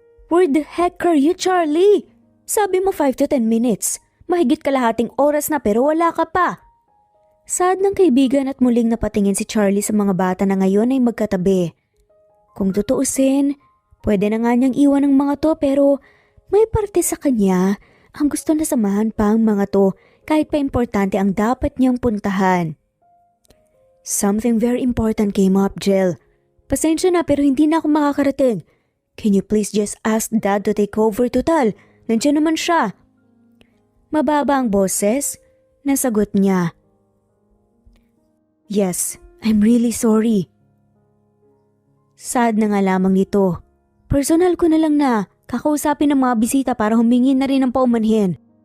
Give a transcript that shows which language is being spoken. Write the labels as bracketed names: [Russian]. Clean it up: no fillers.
[English] "Where the heck are you, Charlie? [Filipino] Sabi mo 5 to 10 minutes. Mahigit kalahating oras na pero wala ka pa." Sad ng kaibigan at muling napatingin si Charlie sa mga bata na ngayon ay magkatabi. Kung tutuusin, pwede na nga niyang iwan ang mga to pero may parte sa kanya ang gusto na samahan pa ang mga to kahit pa importante ang dapat niyang puntahan. [English] "Something very important came up, Jill. [Filipino] Pasensya na pero hindi na ako makakarating. [English] Can you please just ask Dad to take over total? [Filipino] Nandiyan naman siya." Mababa ang boses, nasagot niya. [English] "Yes, I'm really sorry." [Filipino] Sad na nga lamang nito. Personal ko na lang na kakausapin ng mga bisita para humingi na rin ng paumanhin.